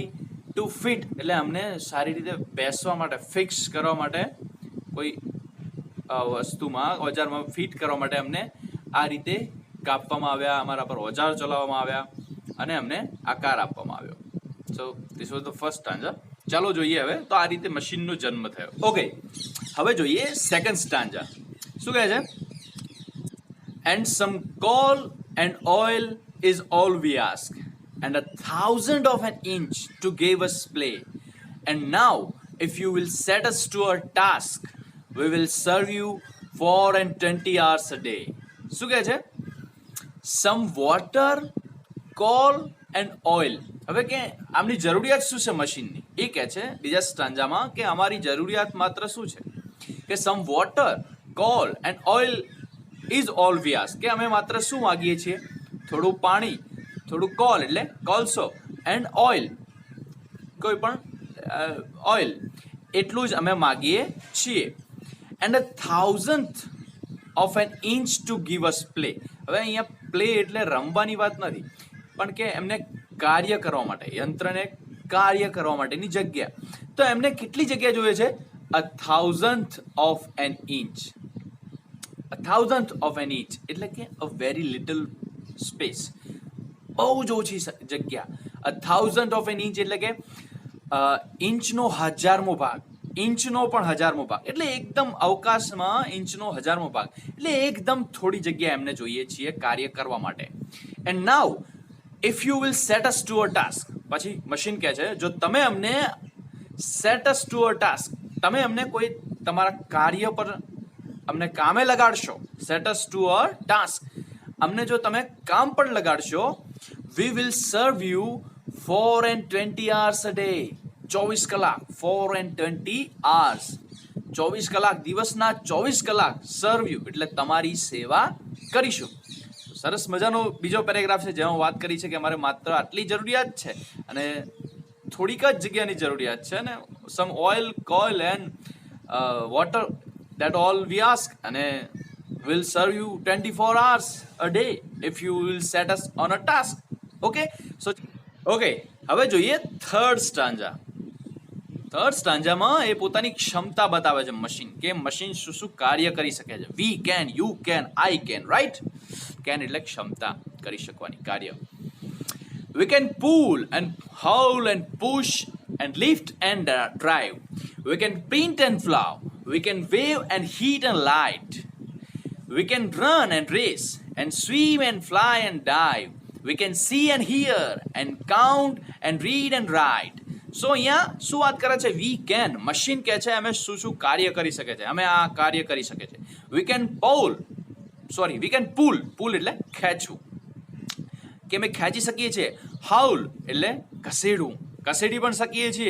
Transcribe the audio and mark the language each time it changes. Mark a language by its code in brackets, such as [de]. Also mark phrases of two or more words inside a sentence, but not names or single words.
[en] to fit [gu] એટલે અમને સારી રીતે બેસવા માટે, ફિક્સ કરવા માટે, કોઈ વસ્તુમાં ઓજારમાં ફિટ કરવા માટે અમને આ રીતે કાપવામાં આવ્યા, અમારા પર ઓજાર ચલાવવામાં આવ્યા અને અમને આકાર આપવામાં આવ્યો. [en] So this was the first stanza. [gu] ચાલો જોઈએ હવે તો આ રીતે મશીનનો જન્મ થયો. ઓકે, હવે જોઈએ [en] second stanza. [gu] શું કહે છે? [en] and some coal and oil is all we ask, and 1,000 of an inch to give us play. And now, if you will set us to our task, we will serve you 4 and 20 hours a day. [gu] શું કહે છે? [en] Some water, coal and oil. [gu] હવે કે આમની જરૂરિયાત શું છે મશીનની? એ કહે છે બીજા સ્ટાન્જામાં કે અમારી જરૂરિયાત માત્ર શું છે? કે [en] some water, coal and oil is all we ask. [gu] કે અમે માત્ર શું માગીએ છીએ? થોડું પાણી, થોડું કોલ એટલે કોલસો, [en] and oil [gu] કોઈ પણ ઓઇલ, એટલું જ અમે માગીએ છીએ. [en] એન્ડ 1,000th of an inch to give us play. [gu] હવે અહીંયા પ્લે એટલે રમવાની વાત નથી, પણ કે એમને કાર્ય કરવા માટે, યંત્રને કાર્ય કરવા માટેની જગ્યા. તો એમને કેટલી જગ્યા જોઈએ છે? [en] 1,000th of an inch. 1,000th of an inch [gu] એટલે કે [en] a very little space, [gu] બહુ જ ઓછી જગ્યા. [en] 1,000th of an inch [gu] એટલે કે ઇંચનો 1000મો ભાગ, ઇંચનો પણ 1000મો ભાગ, એટલે એકદમ અવકાશમાં ઇંચનો 1000મો ભાગ, એટલે એકદમ થોડી જગ્યા એમને જોઈએ છીએ કાર્ય કરવા માટે. [en] And now if you will set us to a task. [gu] પછી મશીન કહે છે જો તમે અમને [en] set us to a task, [gu] તમે અમને કોઈ તમારા કાર્ય પર અમને કામે લગાડશો, [en] set us to a task, [gu] અમને જો તમે કામ પર લગાડશો, [en] we will serve you 4 and 20 hours a day. [gu] 24 કલાક, [en] 4 and 20 hours, [gu] 24 કલાક, દિવસના 24 કલાક [en] serve you [gu] એટલે તમારી સેવા કરીશું. સરસ મજાનો બીજો પેરેગ્રાફ છે જેમાં વાત કરી છે કે અમારે માત્ર આટલી જરૂરિયાત છે અને થોડીક જ જગ્યાની જરૂરિયાત છે, અને [en] some oil, coil and water, that all we ask, [gu] અને [en] will serve you 24 hours a day if you will set us on a task. Okay, so okay, [gu] હવે જોઈએ [en] third stanza. [gu] થર્ડ સ્ટાન્જામાં એ પોતાની ક્ષમતા બતાવે છે મશીન, કે મશીન શું શું કાર્ય કરી શકે છે. [en] we can, you can, I can, right? [gu] કેન એટલે ક્ષમતા, કરી શકવાની, કાર્ય. [en] We can pull and haul and push and lift and drive. We can print and plow. We can wave and heat and light. We can run and race and swim and fly and dive. We can see and hear and count and read and write. [gu] So અહીંયા શું વાત કરે છે? [en] we can, [gu] મશીન કહે છે અમે શું શું કાર્ય કરી શકે છે, અમે આ કાર્ય કરી શકે છે. [en] we can pull, [gu] પુલ એટલે ખેંચવું, કે અમે ખેંચી શકીએ છીએ. હાઉલ એટલે ઘસેડવું, ઘસેડી પણ શકીએ છીએ.